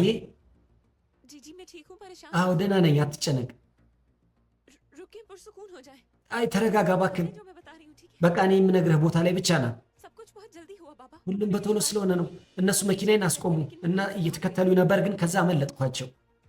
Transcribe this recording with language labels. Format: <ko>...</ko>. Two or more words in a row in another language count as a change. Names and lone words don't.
<hi>जी जी मैं ठीक हूँ। परेशान</hi> <am>አዎ ደህና ነኝ፣ አትጨነቅ።</am> <hi>रुकिए पुरसुकून हो जाए।</hi> <am>አይ ተረጋጋ እባክህ።</am> <hi>जो मैं बता रही हूँ ठीक है?</hi> <am>በቃ እኔ የምነግርህ ቦታ ላይ ብቻ ና።</am> <hi>सब कुछ बहुत जल्दी हुआ बाबा।</hi> <am>ሁሉም በቶሎ ስለሆነ ነው። እነሱ መኪናዬን አስቆሙ እና እየተከተሉ ነበር፣ ግን ከዛ አመለጥኳቸው።</am>